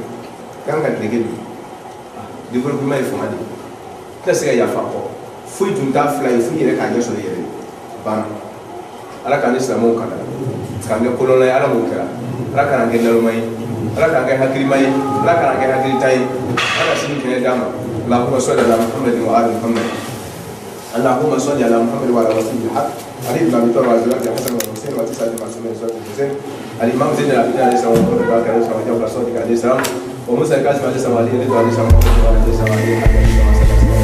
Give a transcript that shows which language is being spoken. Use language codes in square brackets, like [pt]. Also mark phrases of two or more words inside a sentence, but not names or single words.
[bm] i kan ka dege dun développement ye fanga de ye i tɛna se ka yafa kɔ foyi tun t'a fila ye fo i yɛrɛ k'a ɲɛ sɔrɔ i yɛrɛ ye banna ala k'an ni silamɛw kala k'an kɛ kolonna ye ala m'o kɛra ala k'an kɛ naloma ye ala k'an kɛ hakilima ye ala k'an kɛ hakilita ye ala ka sini kɛnɛ d'a ma [ar] اللهم صل على محمد وآل محمد اللهم صل على محمد وعلى رسول الحق علي بن ابي طالب وعلى حسن والحسين وتسعه المعصومين صلاه الحسين الامام زين العابدين عليه السلام وعلى باكر عليه السلام وجعفر الصادق عليه السلام وموسى الكاظم عليه السلام وعلي عليه السلام وعلى اله وصحبه عليه السلام